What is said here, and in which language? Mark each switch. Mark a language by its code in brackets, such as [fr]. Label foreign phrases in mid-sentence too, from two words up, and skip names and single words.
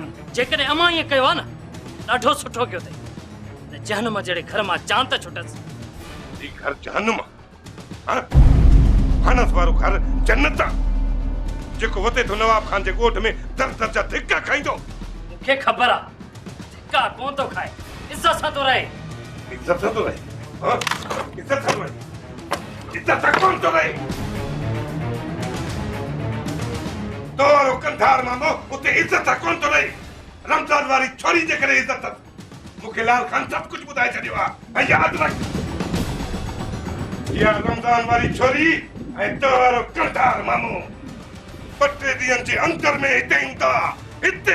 [sd] जेकॾहिं अमां ईअं कयो आहे न ॾाढो सुठो कयो अथई त जहनुम जहिड़े घर मां जान त छुटसि ही घर जहनुम हाँ फानस वारो घर जन्नत आहे जेको वते थो नवाब खान जे ॻोठ में दर दर जा धिका खाईंदो मूंखे ख़बर आ धिक्का कोन तो खाए इज्जत सां तो रहे इज्जत सां तो रहे हाँ? इज्जत सां तो रहे इज्जत सां कोन तो रहे तोरो कंधार मामो उते इज्जत सां कोन तो रहे रमजान वारी छोरी जे करे इज्जत अथसि मूंखे लाल खान सब कुछ ॿुधाए छॾियो आहे ऐं यादि रख इहा रमजान वारी छोरी ऐं तोरो कंधार मामो ॿ टे ॾींहंनि जे अंदर में हिते ईंदा हिते